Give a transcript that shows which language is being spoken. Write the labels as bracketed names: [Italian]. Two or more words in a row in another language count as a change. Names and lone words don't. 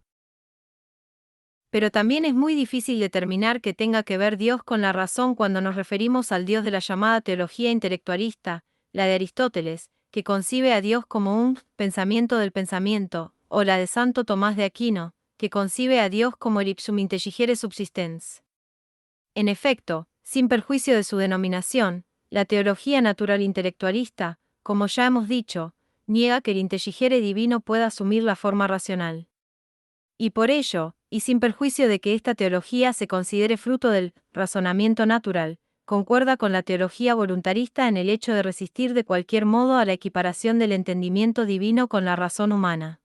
[Spanish] Pero también es muy difícil determinar qué tenga que ver Dios con la razón cuando nos referimos al Dios de la llamada teología intelectualista, la de Aristóteles, que concibe a Dios como un pensamiento del pensamiento, o la de Santo Tomás de Aquino, que concibe a Dios como el [Latin] ipsum intelligere subsistens. [Spanish] En efecto, sin perjuicio de su denominación, la teología natural intelectualista, como ya hemos dicho, niega que el intelligere divino pueda asumir la forma racional. Y por ello, y sin perjuicio de que esta teología se considere fruto del razonamiento natural, concuerda con la teología voluntarista en el hecho de resistir de cualquier modo a la equiparación del entendimiento divino con la razón humana.